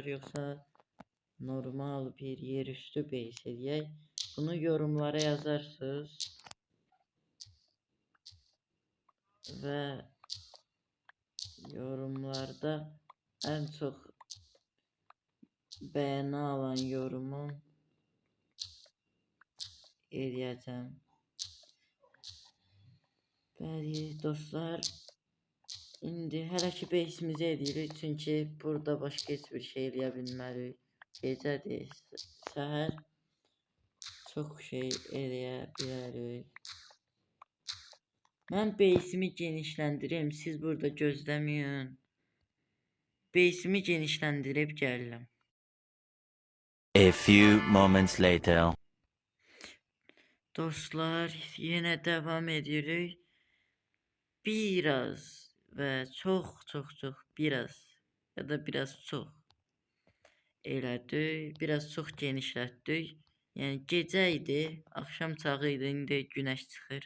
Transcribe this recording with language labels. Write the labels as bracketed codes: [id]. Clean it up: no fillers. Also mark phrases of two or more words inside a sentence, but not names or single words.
[tr] Yoksa normal bir yerüstü base eləyək. Bunu yorumlara yazarsınız. Ve yorumlarda en çok beğeni alan yorumu eləyəcəm. [az] Bəli dostlar, indi hələ ki beysimizi edirik, çünki burada başqa heç bir şey eləyə bilmərik. Gecədir, səhər çox şey eləyə bilərik. Mən beysimi genişləndirim, siz burada gözləməyin. Beysimi genişləndirib gəlirəm. [en] A few moments later. [az] Dostlar, yenə davam edirik. Biraz və çox biraz ya da biraz çox elədik. Biraz çox genişlətdik. Yəni gecə idi, axşam çağı idi, indi günəş çıxır.